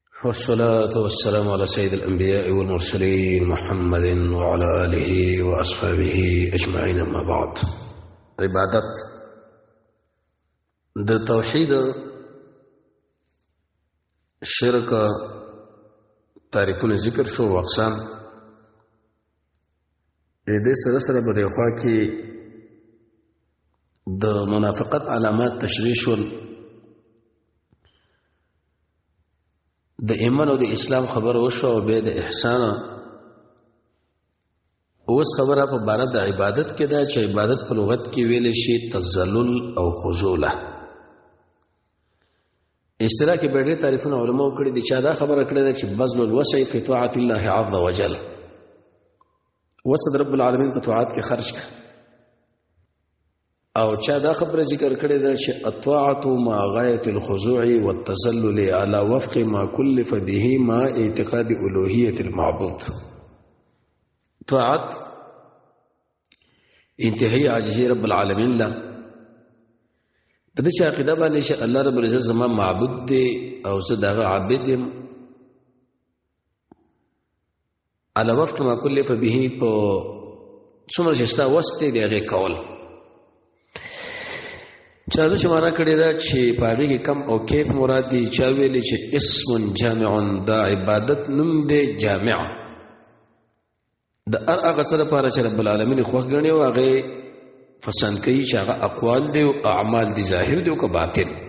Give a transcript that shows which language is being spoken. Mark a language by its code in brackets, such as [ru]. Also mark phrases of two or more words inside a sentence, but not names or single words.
[ar] والصلاة والسلام على سيد الأنبياء والمرسلين محمد وعلى آله وأصحابه أجمعين. أما بعد، [ps] عبادت د توحید شرک تعریفونه ذکر شو او اقسام دې سره سره په دې خوا کې د منافقت علامات تشریح شول، د ایمان او د اسلام خبر وشو او به د احسان. اوس خبره په بار د عبادت کې ده چې عبادت په لغت کې ویل شي تذلل او خضوع. استرا کې ډېر تعریفونه علماء کړي دي چې دا خبره کړې ده چې [ar] بذل الوسع فی طاعت الله عز وجل، [ps] وسط رب العالمین په طاعت کې خرج کړه. او چا دا خبره ذکر کړې ده چې [ar] الطاعت مع غایه الخضوع والتذلل على وفق ما كلف به مع اعتقاد الوهیت المعبود. [ps] طاعت انتهائی عاجزی رب العالمین له په دې عقیده باندې چې الله رب العزت زما معبود دی او زه دغه عابد یم، [ar] على وفق ما كلف به [ps] په څومره چې ستا وسط دی هغه کول. چا دا شماره کړی دا چې پاوی کې کم او کیف مراد دی. چا ویلی چې اسم جامع، دا عبادت نوم دی جامع د هغه سره لپاره چې رب العالمین خوښ ګڼي او هغه پسند کوي چې هغه اقوال دی او اعمال دی، ظاهر دی او که باطن.